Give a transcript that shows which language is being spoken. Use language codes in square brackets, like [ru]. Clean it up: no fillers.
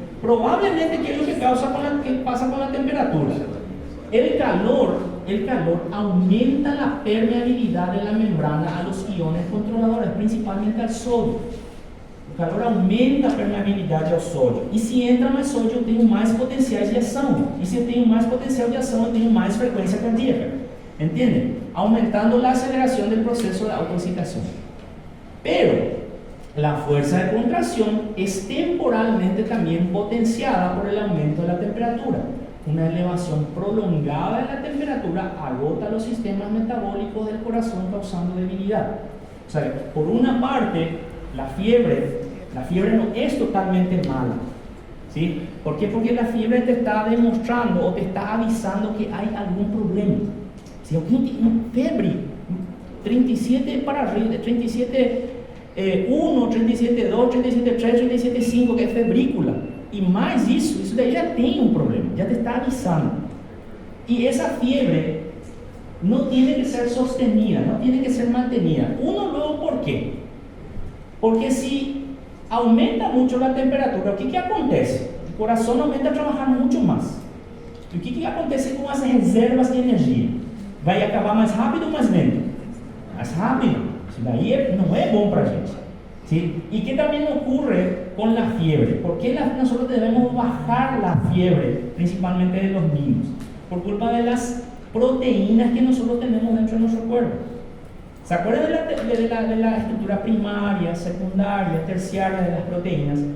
[es] Probablemente que es lo que pasa con la temperatura. El calor aumenta la permeabilidad de la membrana a los iones controladores, principalmente al sodio. [pt] O calor aumenta a permeabilidade ao sódio. E se entra mais sódio, eu tenho mais potenciais de ação. E se eu tenho mais potencial de ação, eu tenho mais frequência cardíaca. [es] ¿Entienden? Aumentando la aceleración del proceso de autoexcitación. Pero la fuerza de contracción es temporalmente también potenciada por el aumento de la temperatura. Una elevación prolongada de la temperatura agota los sistemas metabólicos del corazón causando debilidad. O sea, por una parte, la fiebre La fiebre no es totalmente mala. ¿Sí? ¿Por qué? Porque la fiebre te está demostrando o te está avisando que hay algún problema. Si alguien tiene fiebre, 37 para arriba, 37, 1, 37, 2, 37, 3, 37, 5, que es febrícula, y más [pt] isso daí já tem [es] un problema, ya te está avisando. Y esa fiebre no tiene que ser sostenida, no tiene que ser mantenida. Uno luego, ¿por qué? Porque si aumenta mucho la temperatura, ¿qué acontece? El corazón aumenta a trabajar mucho más. ¿Y qué acontece con [pt] as reservas de energia? Vai acabar mais rápido ou mais lento? Mais rápido. Isso daí não é bom para a gente. [es] ¿Sí? ¿Y qué también ocurre con la fiebre? ¿Por qué nosotros debemos bajar la fiebre, principalmente de los niños? Por culpa de las proteínas que nosotros tenemos dentro de nuestro cuerpo. ¿Se acuerdan de la estructura primaria, secundaria, terciaria de las proteínas?